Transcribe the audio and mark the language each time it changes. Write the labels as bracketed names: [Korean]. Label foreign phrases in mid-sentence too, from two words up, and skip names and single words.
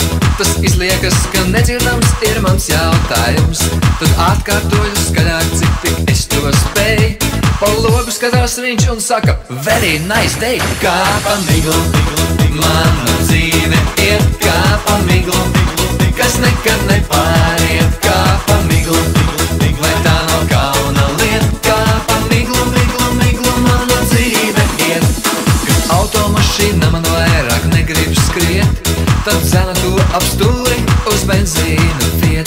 [Latvian] Tas izliekas, ka nedzirdams ir mans jautājums. Tad atkārtoju skaļāk, cik tik es to spēju. Pa logu skatās viņš un saka, [English] very nice day. [Latvian] Kā pa miglu, mana dzīve iet kā pa miglu, kas nekad nepāriet kā pa miglu. Vai tā nav kauna lieta, kā pa miglu, miglu, miglu, mana dzīve iet. Kad automašīna man vairāk negrib skriet, tad dzena to ap stūri uz benzīnu fiet.